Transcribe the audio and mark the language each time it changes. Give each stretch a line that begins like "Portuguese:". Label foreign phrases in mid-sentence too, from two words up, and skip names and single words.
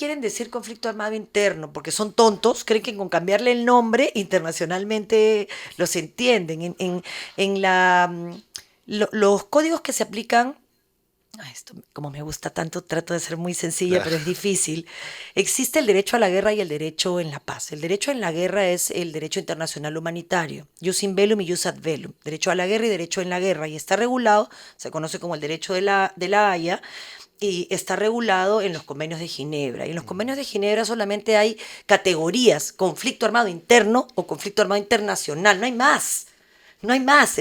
Spanish: quieren decir conflicto armado interno, porque son tontos, creen que con cambiarle el nombre internacionalmente los entienden. Los códigos que se aplican, esto como me gusta tanto, trato de ser muy sencilla, Claro. pero es difícil. Existe el derecho a la guerra y el derecho en la paz. El derecho en la guerra es el derecho internacional humanitario,
Latin: jus in bellum y jus ad bellum,
Spanish: derecho a la guerra y derecho en la guerra, y está regulado, se conoce como el derecho de la Haya, y está regulado en los convenios de Ginebra. Y en los convenios de Ginebra solamente hay categorías: conflicto armado interno o conflicto armado internacional. No hay más. No hay más.